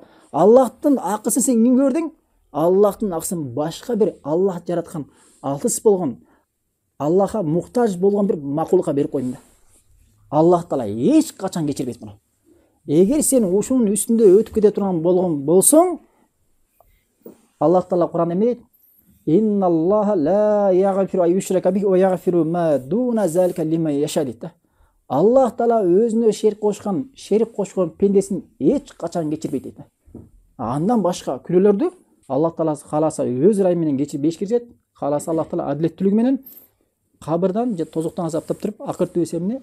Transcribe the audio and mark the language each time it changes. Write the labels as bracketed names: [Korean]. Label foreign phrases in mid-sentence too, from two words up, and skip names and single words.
[Kyrgyz] Аллахтын акысын сен кимге бердиң? Аллахтын акысын башка бир Аллах жараткан, алтыс болгон, Аллахка муктаж болгон бир макулукка берип койдуң да. Аллах Таала эч качан кечирбейт муну. Эгер сен ушунун үстүндө өтүп кете турган болгон болсоң, Аллах Таала Куранда эмне дейт? [Arabic] إن الله لا يغفر أن يشرك به ويغفر ما دون ذلك لمن يشاء [Kyrgyz] дейт да. Аллах Таала өзүнө шерик кошкон пендесин эч качан кечирбейт дейт. Андан башка күнөөлөрдү Аллах Таала кааласа өз ырайы менен кечирип беришет. Кааласа Аллах Таала адилеттүүлүгү менен кабырдан же тозоктон азаптап туруп, акыртып эмне?